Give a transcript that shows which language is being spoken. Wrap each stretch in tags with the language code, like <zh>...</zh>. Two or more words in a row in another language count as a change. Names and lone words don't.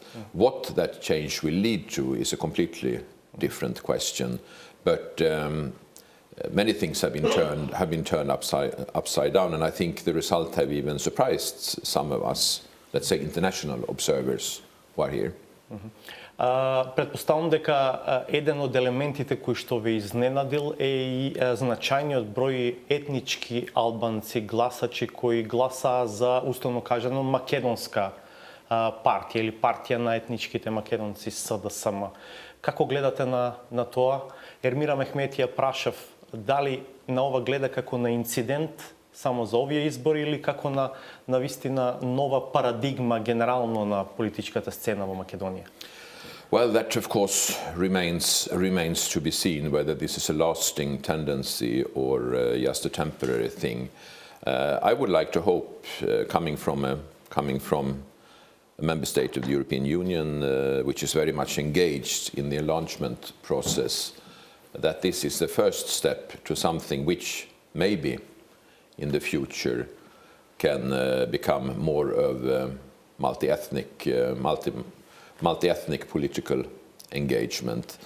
<en>What that change will lead to is a completely different question. But many things have been turned upside down, and I think the result have even surprised some of us, let's say international observers who are here.</en> <mk>Предпоставам дека еден од елементите кои што ве изненадил е и значајниот број етнички албанци гласачи кои гласаа за, условно кажано, македонска партија или партија на етничките македонци СДСМ. Како гледате на тоа? Ермира Мехметија прашав дали на ова гледа како на инцидент само за овие избори или како на вистина нова парадигма генерално на политичката сцена во Македонија?</mk> <en>Well, that of course remains to be seen, whether this is a lasting tendency or just a temporary thing. I would like to hope, coming from a member state of the European Union, which is very much engaged in the enlargement process, that this is the first step to something which maybe in the future can become more of multi-ethnic political engagement.</en>